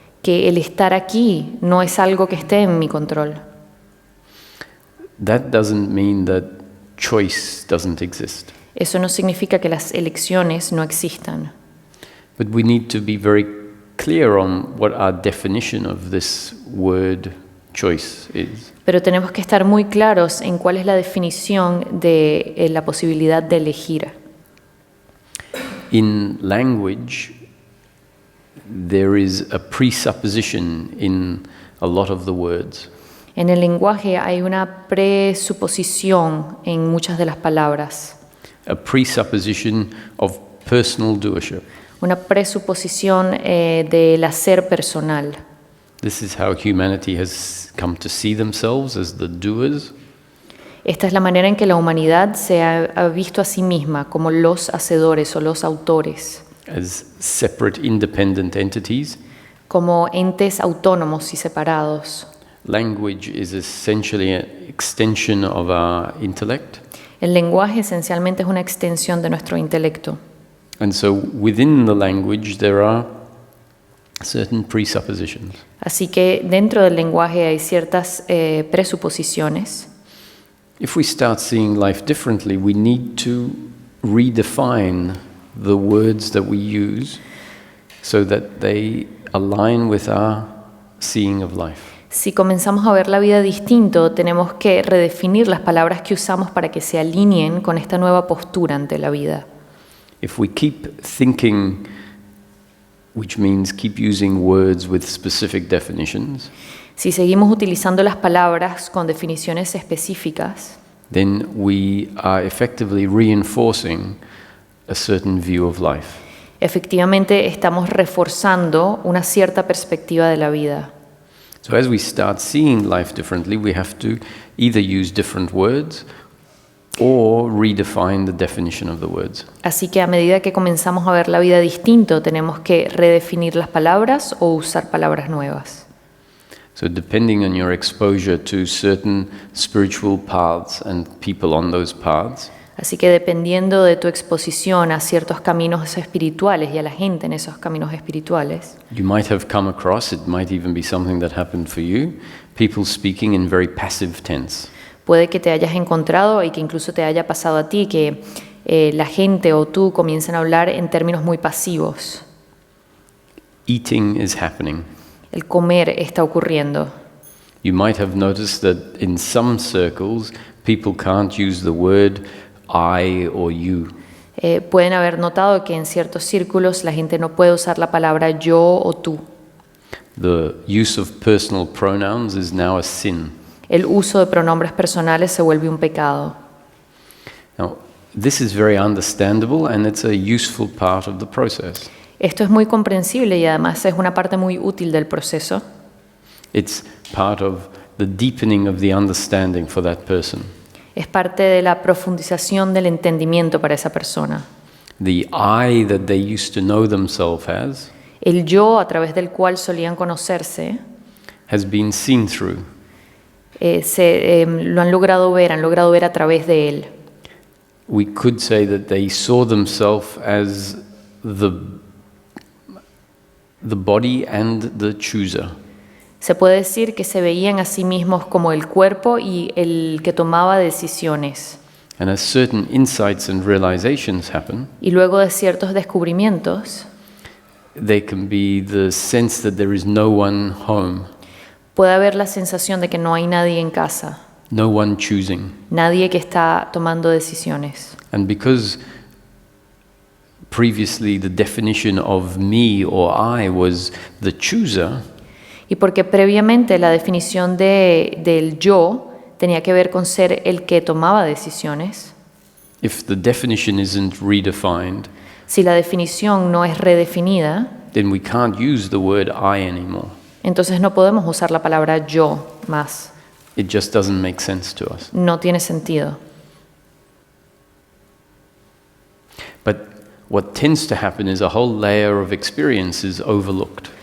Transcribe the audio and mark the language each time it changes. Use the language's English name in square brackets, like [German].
[Spanish] que el estar aquí no es algo que esté en mi control, [English] that doesn't mean that choice doesn't exist. [Spanish] eso no significa que las elecciones no existan. [English] But we need to be very clear on what our definition of this word choice is. [Spanish] Pero tenemos que estar muy claros en cuál es la definición de la posibilidad de elegir. [English] In language, there is a presupposition in a lot of the words. [Spanish] En el lenguaje hay una presuposición en muchas de las palabras, [English] A presupposition of personal doership. [Spanish] una presuposición del hacer personal. [English] This is how humanity has come to see themselves as the doers. [Spanish] Esta es la manera en que la humanidad se ha visto a sí misma como los hacedores o los autores, [English] As separate, independent entities. [Spanish] como entes autónomos y separados. [English] Language is essentially an extension of our intellect. [Spanish] El lenguaje esencialmente es una extensión de nuestro intelecto. [English] And so within the language there are certain presuppositions. [Spanish] Así que dentro del lenguaje hay ciertas presuposiciones. [English] If we start seeing life differently, we need to redefine the words that we use so that they align with our seeing of life. [Spanish] Si comenzamos a ver la vida distinto, tenemos que redefinir las palabras que usamos para que se alineen con esta nueva postura ante la vida. [English] If we keep thinking, which means keep using words with specific definitions, [Spanish] Si seguimos utilizando las palabras con definiciones específicas, [English] then we are effectively reinforcing a certain view of life. [Spanish] efectivamente estamos reforzando una cierta perspectiva de la vida. [English] So as we start seeing life differently, we have to either use different words or redefine the definition of the words. [Spanish] Así que a medida que comenzamos a ver la vida distinto, tenemos que redefinir las palabras o usar palabras nuevas. [English] So depending on your exposure to certain spiritual paths and people on those paths, [Spanish] Así que dependiendo de tu exposición a ciertos caminos espirituales y a la gente en esos caminos espirituales, [English] you might have come across, it might even be something that happened for you, people speaking in very passive tense. [Spanish] puede que te hayas encontrado y que incluso te haya pasado a ti que la gente o tú comiencen a hablar en términos muy pasivos. [English] Eating is happening. [Spanish] El comer está ocurriendo. [English] You might have noticed that in some circles, people can't use the word I or you. [Spanish] Pueden haber notado que en ciertos círculos la gente no puede usar la palabra yo o tú. [English] The use of personal pronouns is now a sin. [Spanish] El uso de pronombres personales se vuelve un pecado. [English] Now, this is very understandable and it's a useful part of the process. [Spanish] Esto es muy comprensible y además es una parte muy útil del proceso. [English] It's part of the deepening of the understanding for that person. [Spanish] Es parte de la profundización del entendimiento para esa persona. [English] The I that they used to know themselves as [Spanish] El yo a través del cual solían conocerse, [English] has been seen through. [Spanish] lo han logrado ver a través de él. [English] We could say that they saw themselves as the body and the chooser. [Spanish] Se puede decir que se veían a sí mismos como el cuerpo y el que tomaba decisiones. [English] And as certain insights and realizations happen, [Spanish] Y luego de ciertos descubrimientos, [English] there can be the sense that there is no one home, [Spanish] puede haber la sensación de que no hay nadie en casa, [English] no one choosing. [Spanish] nadie que está tomando decisiones. [English] And because previously the definition of me or I was the chooser, [Spanish] Y porque previamente la definición del yo tenía que ver con ser el que tomaba decisiones, [English] if the definition isn't redefined, [Spanish] Si la definición no es redefinida, [English] then we can't use the word I anymore. [Spanish] entonces no podemos usar la palabra yo más. [English] It just doesn't make sense to us. [Spanish] No tiene sentido. [English] But what tends to happen is a whole layer of experience is overlooked.